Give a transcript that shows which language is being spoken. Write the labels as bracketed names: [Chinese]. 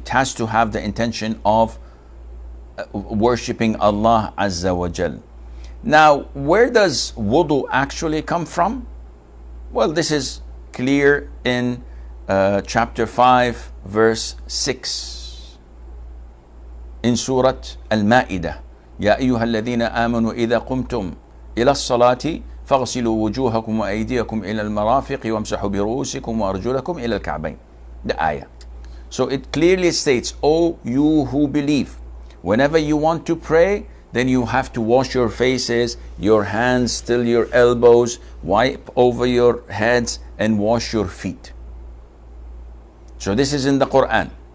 [English] It has to have the intention of worshipping Allah Azza wa Jal. Now, where does wudu actually come from? Well, this is clear in chapter 5, verse 6 in Surah Al-Ma'idah. [Arabic] يا أيها الذين آمنوا إذا قمتم إلى الصلاة فاغسلوا وجوهكم وأيديكم إلى المرافق وامسحوا برؤوسكم وأرجلكم إلى الكعبين. [English] The ayah. So it clearly states, "O you who believe, whenever you want to pray, then you have to wash your faces, your hands till your elbows, wipe over your heads and wash your feet." So this is in the Quran.